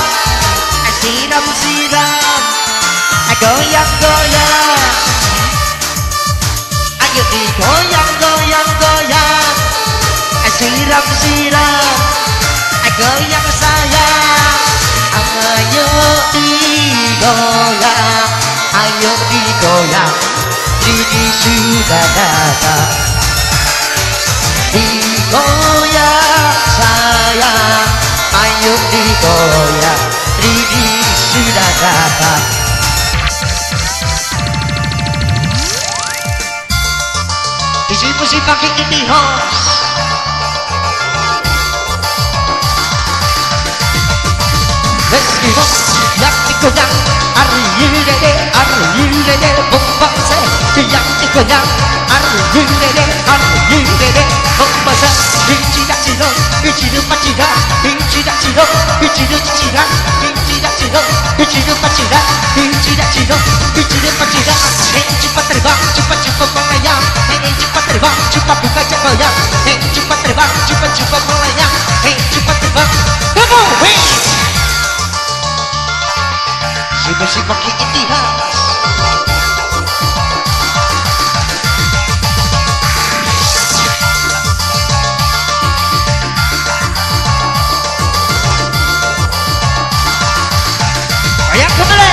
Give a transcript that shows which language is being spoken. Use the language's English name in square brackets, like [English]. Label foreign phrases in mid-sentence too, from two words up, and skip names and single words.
[Indonesian] Siram, siram. Goyang, goyang. Ayo digoyang, goyang, goyang. Siram, siram. Goyang sayang. Ayo digoyang, ayo digoyang. Ini sudah datang. Digoyang sayang, ayo digoyang. Ini sudah datang. Mesti pakai Ittihad. Festival yang digoyang. [English] Are you ready, bomba se. [Indonesian] Yang digoyang. [English] Are you ready, bomba se. Ichida chiro, ichiru pachira. Ichida chiro, ichiru chichira. Ichida chiro, ichiru pachira. Ichida chiro, ichiru pachira. [Indonesian] Cepat terbang, cepat melayang. Cepat terbang, cepat buka goyang. Cepat terbang, cepat melayang. Cepat terbang, mesti pakai Ittihad. Goyang kembali.